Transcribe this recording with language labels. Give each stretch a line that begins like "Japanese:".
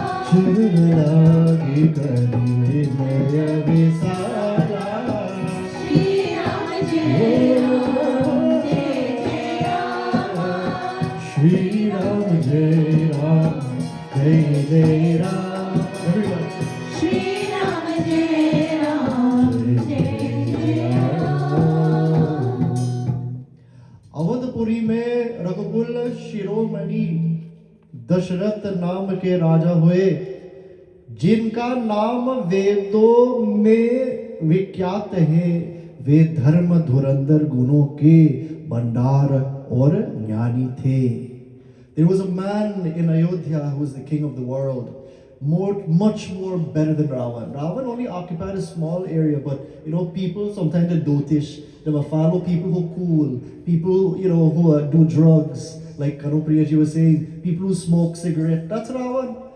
Hindi: Chulagi kari maya visara Shri Ram Jai Ram Jai Ram Shri Ram Jai Ram Jai Jai Ram Everybody Shri Ram Jai Ram Jai Jai Ram Awadhpuri में रघुकुल शिरोमणि दशरथ नाम के राजा हुए, जिनका नाम वेदों में विख्यात है। वे धर्म धुरंधर गुणों के भंडार और ज्ञानी थे।
English: There was a man in Ayodhya who was the king of the world, much more better than Ravan. Ravan only occupied a small area, but people sometimes they're dotish. They will follow people who cool, people who do drugs. Like Kanupriyaji was saying, people who smoke cigarette, that's Ravan.